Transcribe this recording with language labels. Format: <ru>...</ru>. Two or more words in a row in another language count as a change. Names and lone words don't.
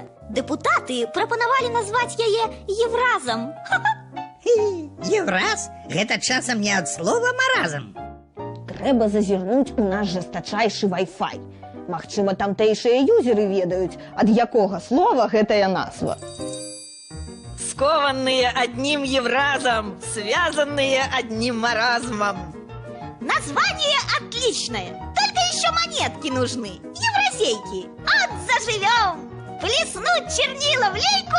<be>Дэпутаты прапанавалі назваць яе евразам. Евраз? Гэта часам не ад слова маразм. Трэба зазірнуць у наш жестачайшы Wi-Fi. Магчыма, тамтэйшыя юзеры ведаюць, ад якога слова гэтая назва.</be> <ru>Скованные одним евразом, связанные одним маразмом. Название отличное. Только еще монетки нужны. Евразейки. От заживем. Плеснуть чернила в лейку.</ru>